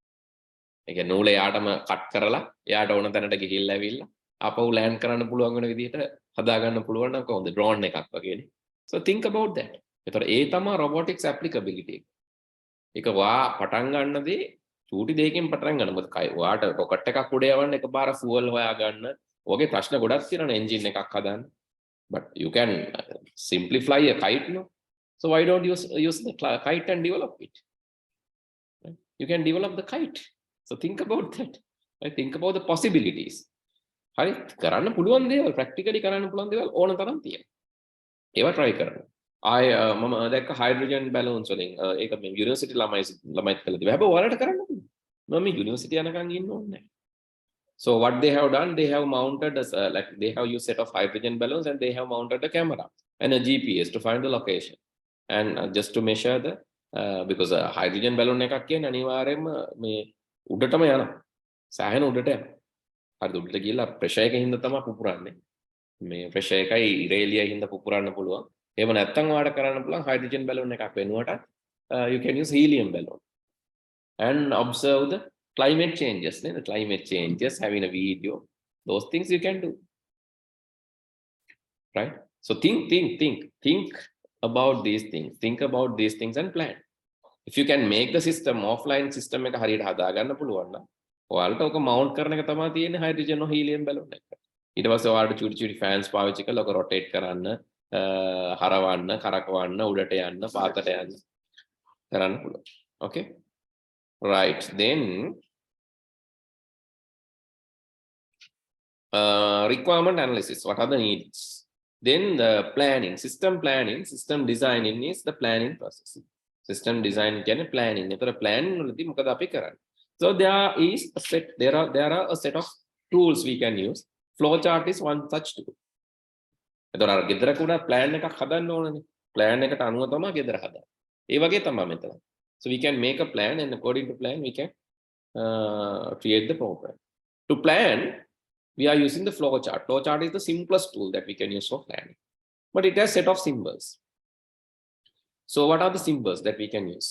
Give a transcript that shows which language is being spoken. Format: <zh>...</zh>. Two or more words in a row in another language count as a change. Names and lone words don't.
<si>ඒ කියන්නේ නූල එයාටම කට් කරලා එයාට ඕන තැනට ගිහිල්ලා ඇවිල්ලා ආපහු land කරන්න පුළුවන් වෙන විදිහට හදා ගන්න පුළුවන් නම් කොහොමද drone එකක් වගේනේ.</si> <en>So think about that.</en> <si>ඒතර ඒ තමයි</si> <en>robotics applicability.</en> <si>ඒක වා පටන් ගන්නදී චූටි දෙයකින් පටන් ගන්න. මොකද වාට rocket එකක් උඩ යවන්න එකපාර fuel හොයා ගන්න. ඔගේ ප්‍රශ්න ගොඩක් තියෙනවා engine එකක් හදන්න.</si> <en>But you can simply fly a kite, no? So why don't you use the kite and develop it? Right? You can develop the kite. So think about that. Right? Think about the possibilities.</en> <si>හරි කරන්න පුළුවන් දේවල් practically කරන්න පුළුවන් දේවල් ඕන තරම් තියෙනවා. ඒවා try කරන්න. මම දැක්ක</si> <en>hydrogen balloons</en> <si>වලින් ඒක මේ university ළමයිත් කළා. හැබැයි ඔයාලට කරන්න පුළුවන්. මම university යනකම් ඉන්න ඕනේ නැහැ.</si> <en>So what they have done, they have mounted like they have used set of hydrogen balloons and they have mounted a camera and a GPS to find the location and just to measure the because hydrogen balloon</en> <si>එකක් කියන්නේ අනිවාර්යයෙන්ම මේ උඩටම යනවා. සෑහෙන උඩට යනවා. හරිද? උඩට ගිහලා ප්‍රෙෂර් එකකින් හින්දා තමයි පුපුරන්නේ. මේ ප්‍රෙෂර් එකයි ඉරේලියයි හින්දා පුපුරන්න පුළුවන්. එහෙම නැත්නම් ඔයාලට කරන්න පුළුවන්</si> <en>hydrogen balloon</en> <si>එකක් වෙනුවට</si> <en>you can use helium balloon and observe the climate changes. The climate changes, having a video, those things you can do. Right? So think about these things. Think about these things and plan. If you can make the system, offline system</en> <si>එක හරියට හදා ගන්න පුළුවන් නම් ඔයාලට ඔක mount කරන එක තමයි තියෙන්නේ</si> <en>hydrogen or helium balloon</en> <si>එක. ඊට පස්සේ ඔයාලට චුටි fans පාවිච්චි කරලා ඔක rotate කරන්න, හරවන්න, කරකවන්න, උඩට යන්න, පාතට යන්න කරන්න පුළුවන්.</si> <en>Okay? Right, then requirement analysis. What are the needs? Then the planning, system designing is the planning process. System design</en> <si>කියන්නේ planning. ඒතර planning වලදී මොකද අපි කරන්නේ?</si> <en>So there are a set of tools we can use. Flowchart is one such tool.</en> <si>ඒතර අර ගෙදරක උඩ plan එකක් හදන්න ඕනනේ. plan එකට අනුව තමයි ගෙදර හදන්නේ. ඒ වගේ තමයි මෙතන.</si> <en>So we can make a plan and according to plan we can create the program. To plan, we are using the flowchart. Flowchart is the simplest tool that we can use for planning. But it has a set of symbols. So what are the symbols that we can use?</en>